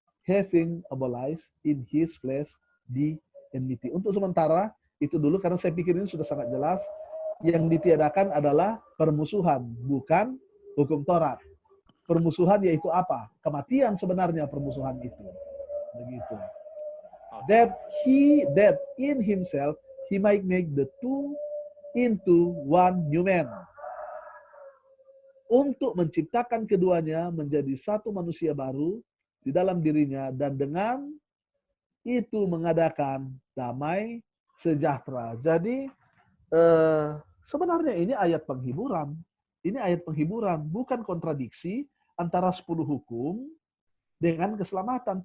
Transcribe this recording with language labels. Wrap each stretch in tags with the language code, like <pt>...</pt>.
<en>Having abolished in his flesh the enmity.</en> <id>Untuk sementara, itu dulu karena saya pikir ini sudah sangat jelas. Yang ditiadakan adalah permusuhan, bukan hukum Taurat. Permusuhan yaitu apa? Kematian sebenarnya permusuhan itu. Begitu.</id> <en>That in himself he might make the two into one new man.</en> <id>Untuk menciptakan keduanya menjadi satu manusia baru di dalam dirinya dan dengan itu mengadakan damai sejahtera. Jadi sebenarnya ini ayat penghiburan. Ini ayat penghiburan, bukan kontradiksi antara 10 hukum dengan keselamatan.</id>